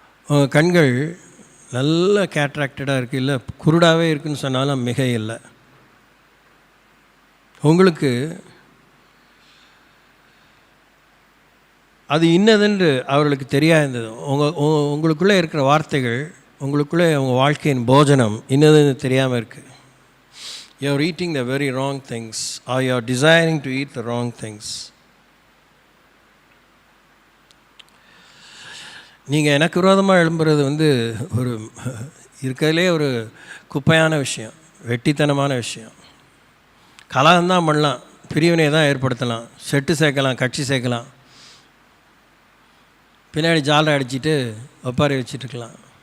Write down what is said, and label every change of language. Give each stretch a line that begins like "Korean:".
Tamil: உங்கள் கண்கள் நல்ல கேட்ராக்டடாக இருக்குது, இல்லை குருடாகவே இருக்குதுன்னு சொன்னாலும் மிக இல்லை. உங்களுக்கு அது இன்னதென்று அவர்களுக்கு தெரியாதது. உங்களுக்குள்ளே இருக்கிற வார்த்தைகள், உங்களுக்குள்ளே உங்கள் வாழ்க்கையின் போஜனம் இன்னதுன்னு தெரியாமல் இருக்குது.
English: You are eating the very wrong things, or you are desiring to eat the wrong things.
Tamil: நீங்கள் எனக்கு விரோதமாக எழும்புறது ஒரு இருக்கிறதுலே ஒரு குப்பையான விஷயம், வெட்டித்தனமான விஷயம். கலகம்தான் பண்ணலாம், பிரிவினை தான் ஏற்படுத்தலாம், செட்டு சேர்க்கலாம், கட்சி சேர்க்கலாம், பின்னாடி ஜாலை அடிச்சுட்டு ஒப்பாரி வச்சுட்டுருக்கலாம்.